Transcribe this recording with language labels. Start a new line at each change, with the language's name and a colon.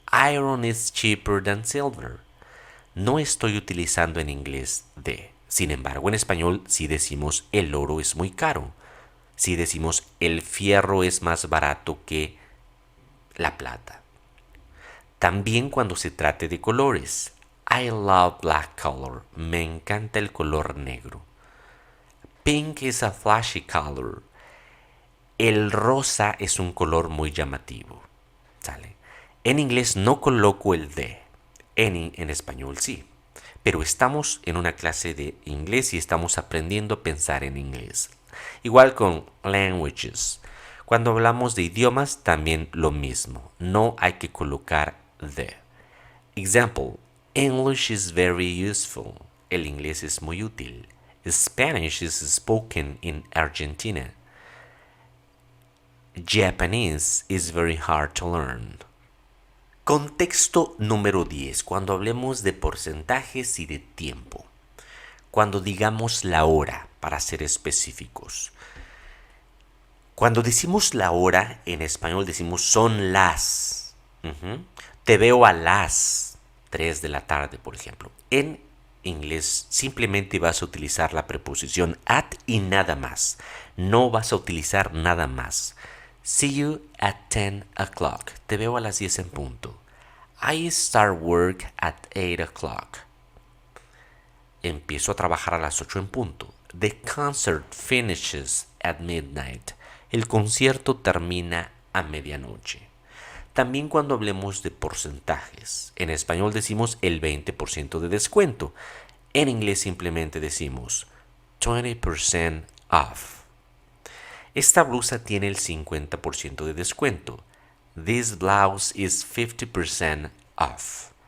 English: Iron is cheaper than silver.
Spanish: No estoy utilizando en inglés de. Sin embargo, en español sí decimos el oro es muy caro. Si decimos el fierro es más barato que la plata. También cuando se trate de colores.
English: I love black color.
Spanish: Me encanta el color negro.
English: Pink is a flashy color.
Spanish: El rosa es un color muy llamativo. ¿Sale? En inglés no coloco el de. En español sí. Pero estamos en una clase de inglés y estamos aprendiendo a pensar en inglés. Igual con languages. Cuando hablamos de idiomas también lo mismo. No hay que colocar the.
English: Example, English is very useful.
Spanish: El inglés es muy útil.
English: Spanish is spoken in Argentina. Japanese is very hard to learn.
Spanish: Contexto número 10. Cuando hablemos de porcentajes y de tiempo. Cuando digamos la hora, para ser específicos. Cuando decimos la hora, en español decimos son las. Te veo a las 3 de la tarde, por ejemplo. En inglés simplemente vas a utilizar la preposición at y nada más. No vas a utilizar nada más.
English: See you at 10 o'clock.
Spanish: Te veo a las 10 en punto.
English: I start work at 8 o'clock.
Spanish: Empiezo a trabajar a las 8 en punto.
English: The concert finishes at midnight.
Spanish: El concierto termina a medianoche. También cuando hablemos de porcentajes. En español decimos el 20% de descuento. En inglés simplemente decimos 20% off. Esta blusa tiene el 50% de descuento.
English: This blouse is 50% off.